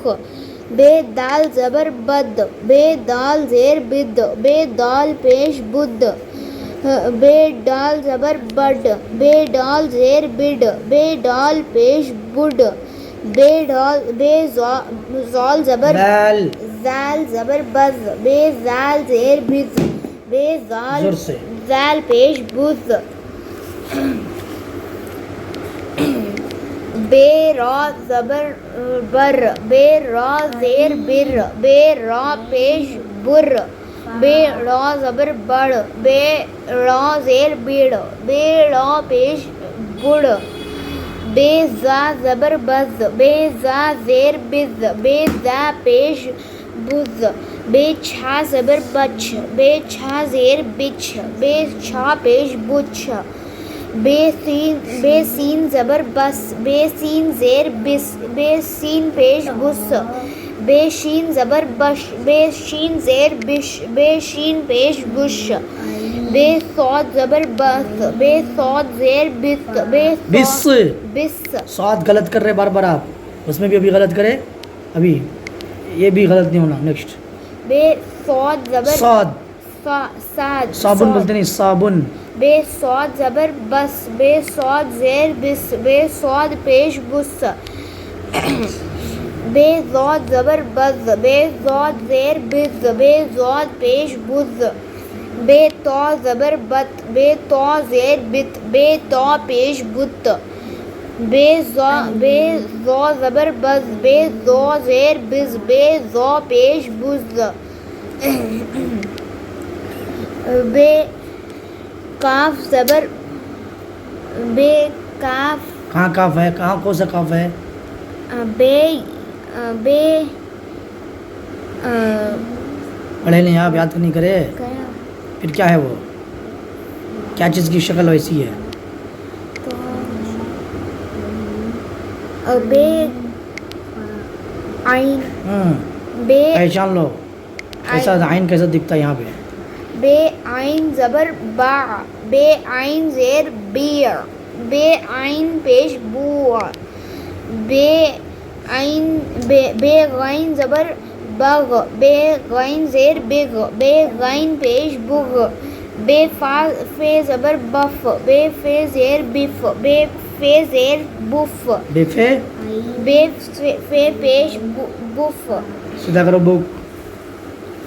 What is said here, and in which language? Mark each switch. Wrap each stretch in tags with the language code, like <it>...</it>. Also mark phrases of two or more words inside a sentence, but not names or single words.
<ur>بے دال زبر بد بے دال زیر بد بے دال پیش بد بے ڈال زبر بڈ بے ڈال زیر بڈ بے ڈال پیش بڈ بے زال زبر زال زبر بز بے زال زیر بز بے زال پیش بز بے را زبر بر بے را زیر بر بے را پیش بر بے را زبر بڑ بے را زیر بڑ بے را پیش بڑ بے زا زبر بز بے زا زیر بز بے زا پیش بز بے چھا زبر بچ بے چھا زیر بچ بے چھا پیش بچ بے سین زبر بس بے سین زیر بس بے سین پیش بس بے شین زبر بش بے شین زیر بش بے شین پیش بش بے صاد زبر بس بے صاد زیر بس بس صاد غلط کر رہے بار بار آپ، اس میں بھی ابھی غلط کرے، ابھی یہ بھی غلط نہیں ہونا. نیکسٹ. بے صاد زبر صاد صابن بولتے نہیں، صابن. بے صاد زبر بس بے صاد زیر بس بے صاد پیش بس بے زاد زبر بز بے زاد زیر بز بے زاد پیش بز بے تو زبر بت بے تو زیر بت بے تو پیش بت بے زو زبر بز بے زو زیر بز بے زو پیش بز بے کاف زبر بے کاف کہاں کاف ہے؟ کہاں کون سا کاف ہے؟ بے پڑھے نہیں آپ، یاد نہیں کرے پھر کیا ہے وہ؟ کیا چیز کی شکل ویسی ہے؟ بے عین بے پہچان لو کیسا عین کیسا دکھتا ہے یہاں پہ. بے عین زبر با بے عین زیر بیر بے عین پیش بو بے غین زبر بغ بے غین زیر بغ بے غین پیش بغ بے فے زبر بف بے فے زیر بف بے فے زیر بف بے فے پیش بف سیدھا کرو بک.</ur>